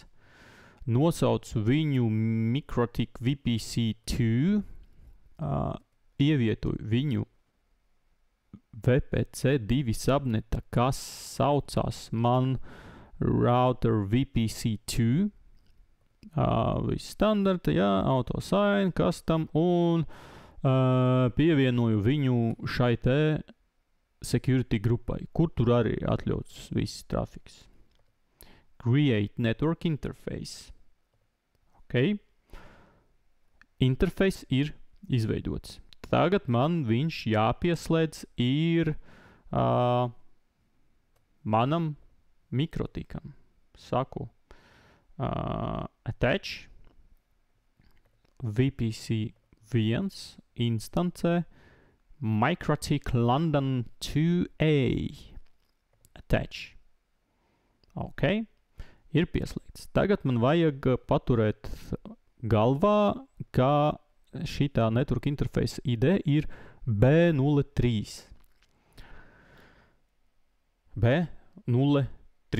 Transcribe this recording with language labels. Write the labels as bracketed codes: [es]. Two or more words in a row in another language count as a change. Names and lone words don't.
[lv] Nosaucu viņu Mikrotik VPC2, ievietoju viņu VPC 2 subneta, kas saucās man router VPC2, Viss standarta, jā, autosign, custom, un pievienoju viņu šai te security grupai, kur tur arī atļauts viss trafiks. [en] Create network interface. [lv] Ok. Interface ir izveidots. Tagad man viņš jāpieslēdz ir manam mikrotikam. Saku, attach VPC 1 instancē Microtik London 2A. Attach. Ok. Ir pieslēgts. Tagad man vajag paturēt galvā, ka šitā [en] network interface ID [lv] ir B03. B03.